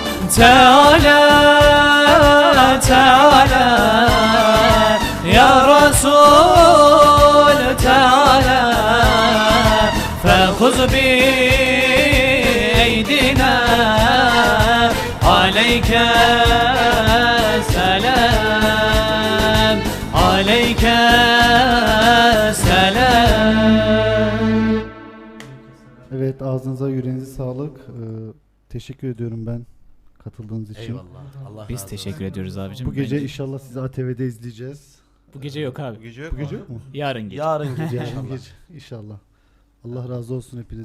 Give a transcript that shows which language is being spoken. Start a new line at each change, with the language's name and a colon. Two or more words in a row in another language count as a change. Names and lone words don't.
Arabic: تعالى تعالى يا رسول تعالى فخذ بأيدينا عليك سلام عليك سلام.
Turkish: Evet, ağzınıza yüreğinize sağlık. Teşekkür ediyorum ben katıldığınız için. Eyvallah. Allah Biz razı olsun. teşekkür ediyoruz abicim. Bu gece Bence- inşallah sizi ATV'de izleyeceğiz. bu gece yok abi. Bu gece yok Bu mu? gece yok mu? Yarın gece. Yarın gece Yarın inşallah. gece inşallah. Allah razı olsun hepinizden.